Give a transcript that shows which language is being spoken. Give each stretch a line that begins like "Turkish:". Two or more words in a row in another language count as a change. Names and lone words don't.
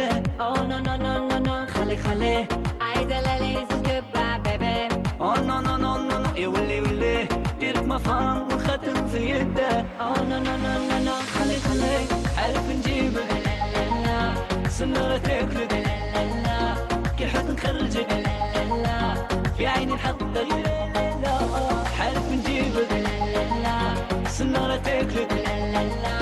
English: Oh no no no no no
Arabic: خليه عايزة لاليز
English: goodbye baby Oh no no no no no
Arabic: يا ولي ديرك ما فهم وختم في اليد
English: Oh no no no no no
Arabic: خليه عارف نجيبك لا لا لا سنارة تاكلك لا لا لا كي الحب نخرجك لا لا لا في عيني نحطك عارف نجيبك لا لا لا سنارة تاكلك لا لا لا